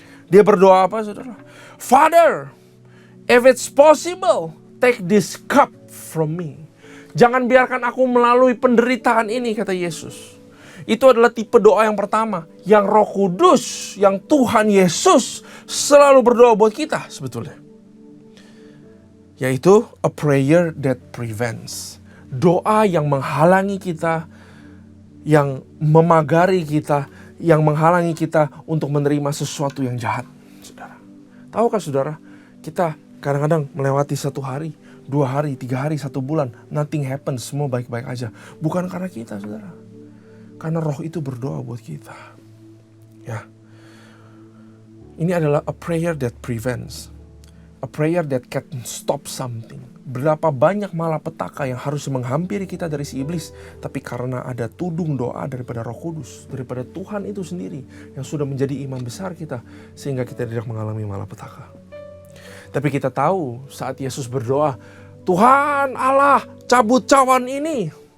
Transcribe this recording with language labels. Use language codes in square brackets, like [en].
[id] Dia berdoa apa, saudara? [en] Father, if it's possible, take this cup from me. [id] Jangan biarkan aku melalui penderitaan ini, kata Yesus. Itu adalah tipe doa yang pertama, yang Roh Kudus, yang Tuhan Yesus selalu berdoa buat kita sebetulnya. Yaitu [en] a prayer that prevents. [id] Doa yang menghalangi kita, yang memagari kita, yang menghalangi kita untuk menerima sesuatu yang jahat, saudara. Tahukah saudara, kita kadang-kadang melewati 1 hari, 2 hari, 3 hari, 1 bulan, [en] nothing happens, [id] semua baik-baik aja. Bukan karena kita, saudara. Karena Roh itu berdoa buat kita. Ya. Ini adalah [en] a prayer that prevents. A prayer that can stop something. [id] Berapa banyak malapetaka yang harus menghampiri kita dari si iblis. Tapi karena ada tudung doa daripada Roh Kudus, daripada Tuhan itu sendiri yang sudah menjadi imam besar kita, sehingga kita tidak mengalami malapetaka. Tapi kita tahu saat Yesus berdoa, Tuhan Allah cabut cawan ini.